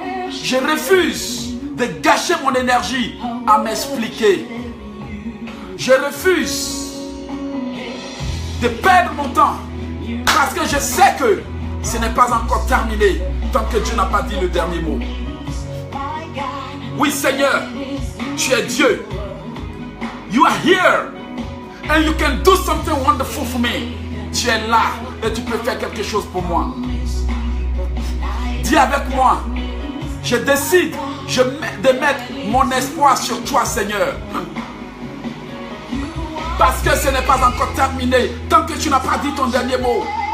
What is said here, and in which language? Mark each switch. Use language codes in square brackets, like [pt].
[fr] Je refuse de gâcher mon énergie à m'expliquer. Je refuse de perdre mon temps parce que je sais que ce n'est pas encore terminé tant que Dieu n'a pas dit le dernier mot. Oui, Seigneur, tu es Dieu. [en] You are here and you can do something wonderful for me. [fr] Tu es là et tu peux faire quelque chose pour moi. Dis avec moi, je décide de mettre mon espoir sur toi, Seigneur. Parce que ce n'est pas encore terminé tant que tu n'as pas dit ton dernier mot.